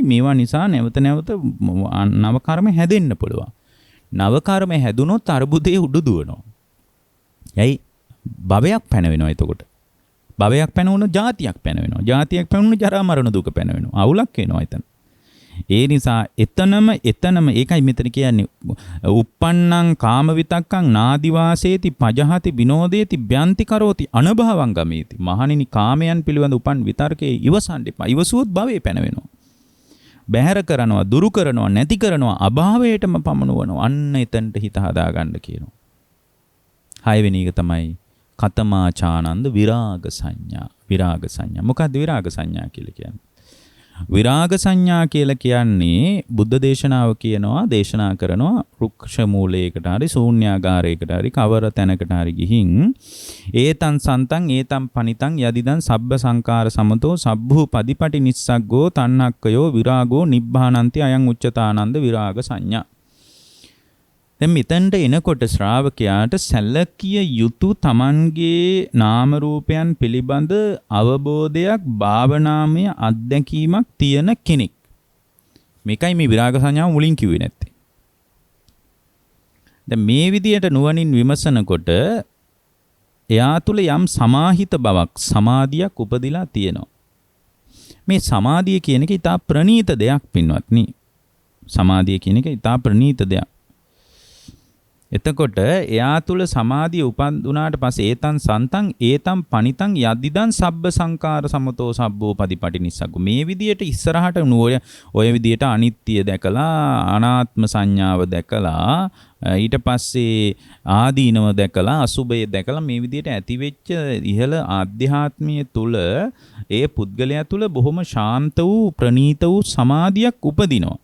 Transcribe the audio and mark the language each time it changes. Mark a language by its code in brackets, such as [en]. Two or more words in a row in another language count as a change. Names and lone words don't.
[si] මේවා නිසා නැවත නැවත නව කර්ම හැදෙන්න පුළුවන්. නව කර්ම හැදුනොත් අරුබුදේ උඩු දුවනවා. ඇයි? භවයක් පැනවෙනවා එතකොට. භවයක් පැනවුණොත් ජාතියක් පැනවෙනවා. ජාතියක් පැනවුණොත් ජරා මරණ දුක පැනවෙනවා. අවුලක් වෙනවා එතන. ඒ නිසා එතනම ඒකයි මෙතන කියන්නේ [pi] uppannam kama vitakkam nadivaseeti pajahati vinodeti byanti karoti anabhavam gameti. [si] මහණෙනි කාමයන් පිළිබඳ උපන් විතර්කයේ ඉවසන්න එපා. ඉවසුවොත් භවයේ පැනවෙනවා. බැහැර කරනවා, දුරු කරනවා, නැති කරනවා, අභාවයටම පමනවනවා. අන්න එතනට හිත හදා ගන්න කියනවා. 6 වෙනි එක තමයි [pi] කතමාචානන්ද විරාග සංඥා. [si] විරාග සංඥා. මොකක්ද විරාග සංඥා කියලා කියන්නේ? විරාග සංඥා කියලා කියන්නේ බුද්ධ දේශනාව කියනවා, දේශනා කරනවා රුක්ෂ මූලයකට හරි ශූන්‍යාගාරයකට හරි කවර තැනකට හරි ගිහින් [pi] ඒතං සන්තං ඒතං පනිතං යදිදං සබ්බ සංකාර සමතෝ සබ්බූ පදිපටි නිස්සග්ගෝ තණ්හක්කයෝ විරාගෝ නිබ්බානන්ති අයං උච්චතානන්ද විරාග සංඥා. [si] දැන් මෙතෙන්ට එනකොට ශ්‍රාවකයාට සැලකිය යුතු තමන්ගේ නාම රූපයන් පිළිබඳ අවබෝධයක්, භාවනාමය අත්දැකීමක් තියෙන කෙනෙක්. මේකයි මේ විරාග සංඥාව මුලින් කිව්වේ නැත්තේ. දැන් මේ විදියට නුවණින් විමසනකොට එයා තුල යම් සමාහිත බවක් සමාධියක් උපදිලා තියෙනවා. මේ සමාධිය කියන එක ඉතා ප්‍රණීත දෙයක් පින්වත්නි. සමාධිය කියන එක ඉතා ප්‍රණීත දෙයක්. එතකොට එයා තුල සමාධිය උපන්දුනාට පස්සේ [pi] ඒතන් සන්තං ඒතම් පනිතං යද්දිදන් සබ්බ සංකාර සමතෝ සබ්බෝ පදිපටිනිස්සග්ගු. [si] මේ විදියට ඉස්සරහට ඔය විදියට අනිත්‍ය දැකලා අනාත්ම සංඥාව දැකලා ඊට පස්සේ ආදීනව දැකලා අසුභය දැකලා මේ විදියට ඇතිවෙච්ච ඉහළ ආධ්‍යාත්මීය තුල ඒ පුද්ගලයා තුල බොහොම ශාන්ත වූ ප්‍රණීත වූ සමාධියක් උපදිනවා.